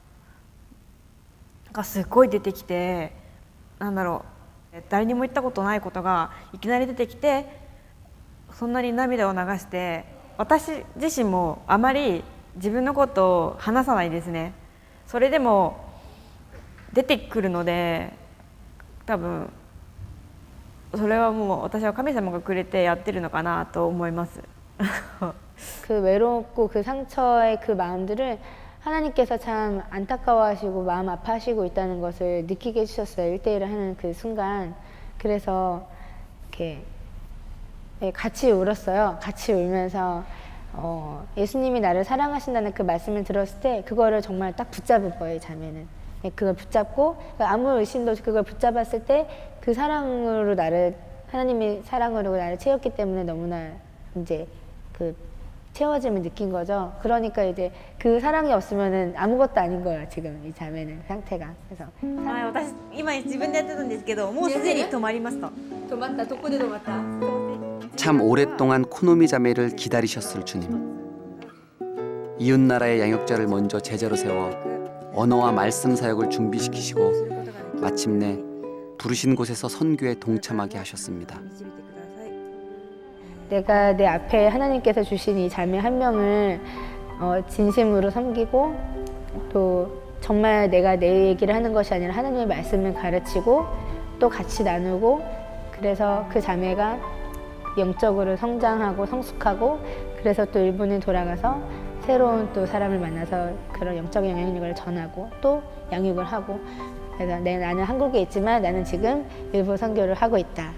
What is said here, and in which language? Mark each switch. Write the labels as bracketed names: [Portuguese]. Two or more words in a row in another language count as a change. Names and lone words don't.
[Japanese] がすごい出てきて、なんだろう、誰にも言ったことないことがいきなり出てきて、そんなに涙を流して、私自身もあまり自分のことを話さないですね。それでも出てくるので、多分それはもう私は神様がくれてやってるのかなと思います。 [Korean] 그 외롭고 그 상처의 그 마음들을 하나님께서 참 안타까워하시고 마음 아파하시고 있다는 것을 느끼게 해주셨어요. 1대1을 하는 그 순간. 그래서 이렇게 같이 울었어요. 같이 울면서 예수님이 나를 사랑하신다는 그 말씀을 들었을 때 그거를 정말 딱 붙잡은 거예요, 자매는. 그걸 붙잡고 아무 의심도 없이 그걸 붙잡았을 때 그 사랑으로 나를, 하나님의 사랑으로 나를 채웠기 때문에 너무나 이제 그 채워짐을 느낀 거죠. 그러니까 이제 그 사랑이 없으면은 아무것도 아닌 거예요, 지금 이 자매는 상태가. 그래서 [Japanese] 私今自分でやってたんですけど、もうすでに止まりました。止まった。どこで止まった？ [Korean] 참 오랫동안 코노미 자매를 기다리셨을 주님. 이웃 나라의 양육자를 먼저 제자로 세워 언어와 말씀 사역을 준비시키시고 마침내 부르신 곳에서 선교에 동참하게 하셨습니다. 내가 내 앞에 하나님께서 주신 이 자매 한 명을 진심으로 섬기고 또 정말 내가 내 얘기를 하는 것이 아니라 하나님의 말씀을 가르치고 또 같이 나누고, 그래서 그 자매가 영적으로 성장하고 성숙하고, 그래서 또 일본에 돌아가서 새로운 또 사람을 만나서 그런 영적인 영향력을 전하고 또 양육을 하고, 그래서 나는 한국에 있지만 나는 지금 일본 선교를 하고 있다.